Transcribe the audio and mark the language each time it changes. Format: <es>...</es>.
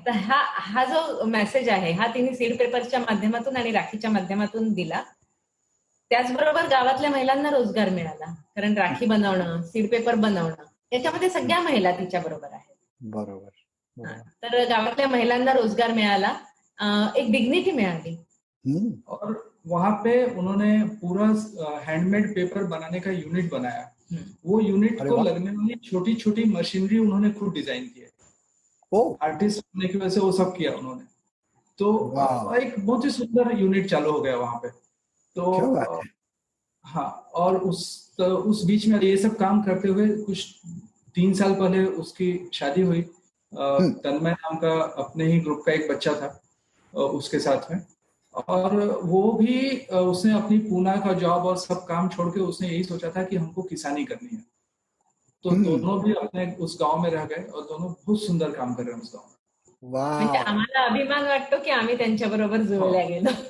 <mr>तर हा जो मेसेज आहे हा तिने सीड पेपरच्या माध्यमातून आणि राखीच्या माध्यमातून दिला. त्याचबरोबर गावातल्या महिलांना रोजगार मिळाला, कारण राखी बनवणं, सीड पेपर बनवणं याच्यामध्ये सगळ्या महिला तिच्या बरोबर आहेत. बरोबर. तर गावातल्या महिलांना रोजगार मिळाला, एक डिग्निटी मिळाली.</mr> <hi>और वहां पे उन्होंने पूरा हैंडमेड पेपर बनाने का यूनिट बनाया. वो यूनिट को लगने वाली छोटी छोटी मशीनरी उन्होंने खुद डिजाइन की है. आर्टिस्ट होने की वजह से वो सब किया उन्होंने. तो एक बहुत ही सुंदर यूनिट चालू हो गया वहां पे. तो हाँ, और उस बीच में ये सब काम करते हुए कुछ 3 साल पहले उसकी शादी हुई. तन्मय नाम का अपने ही ग्रुप का एक बच्चा था उसके साथ में, और वो भी उसने अपनी पूना का जॉब और सब काम छोड़ के उसने यही सोचा था कि हमको किसानी करनी है. तो दोनों भी अपने उस गांव में रह गए और दोनों बहुत सुंदर काम कर रहे हैं उस गांव में.</hi> <mr>म्हणजे आम्हाला अभिमान वाटतो की आम्ही त्यांच्या बरोबर जोडल्या गेलो.</mr>